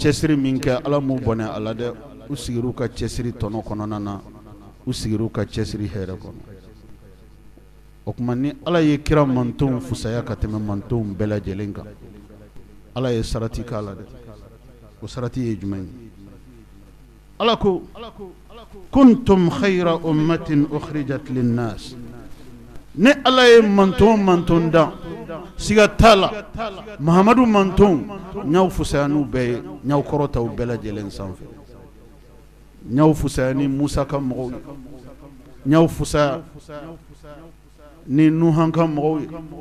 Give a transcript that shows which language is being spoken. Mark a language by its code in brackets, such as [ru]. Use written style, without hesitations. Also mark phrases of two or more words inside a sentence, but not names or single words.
[bm] cɛsiri min kɛ ala m'u bɔnɛ a la dɛ u sigir'u ka cɛsiri tɔnɔ kɔnɔna na u sigir'u ka cɛsiri hɛrɛ kɔnɔ o tuma ni ala ye kira mantonw fusaya ka tɛmɛ mantonw bɛɛ lajɛlen kan ala ye sarati k'a la dɛ o sarati ye jumɛn ye ala ko [ar] كنتم خير أمة أخرجت للناس [bm] ne ala ye manton da siga tala muhammadu manton nyaw fusayanu be nyaw korotaw bɛɛ lajɛlen sanfɛ nyaw fusayani musa ka mɔgɔw ye nyaw fusaya ni nuhan ka mɔgɔw ye